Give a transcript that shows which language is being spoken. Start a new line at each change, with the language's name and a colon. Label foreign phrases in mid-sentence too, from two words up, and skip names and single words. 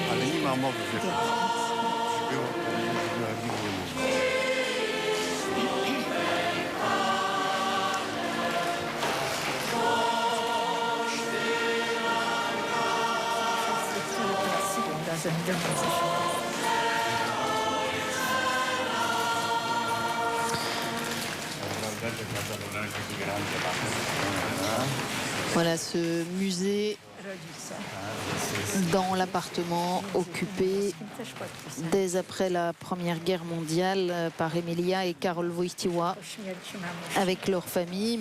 Polish: Ale nie ma mowy, że było, jak nikt nie mówi. Razem do nas.
French: Voilà ce musée dans l'appartement occupé dès après la Première Guerre mondiale par Emilia et Karol Wojtyła avec leur famille.